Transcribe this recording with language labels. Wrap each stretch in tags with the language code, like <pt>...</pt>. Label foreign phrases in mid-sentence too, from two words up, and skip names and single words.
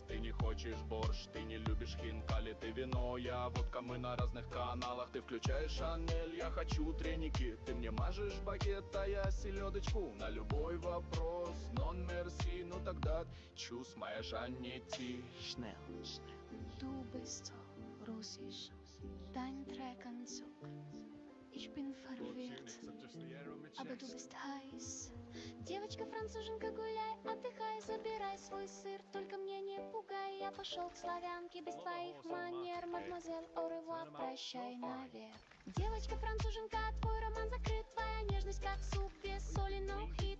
<ru>Ты не хочешь борщ, ты не любишь хинкали. Ты вино, я водка, мы на разных каналах. Ты включаешь Шанель, я хочу треники. Ты мне мажешь багет, а я селедочку. На любой вопрос,</ru> <fr>non merci.</fr> <ru>Ну тогда чувств моя Жаннити.</ru> <de>Du bist so russisch, dein Treckanzug. Ich bin verwirrt, aber du bist heiß.</de> <ru>Девочка-француженка, гуляй, отдыхай, забирай свой сыр. Только мне не пугай, я пошел к славянке без твоих манер. Мадемуазель,</ru> <fr>au revoir,</fr> <ru>прощай навек. Девочка-француженка, твой роман закрыт. Твоя нежность как суп без соли, но хит.</ru>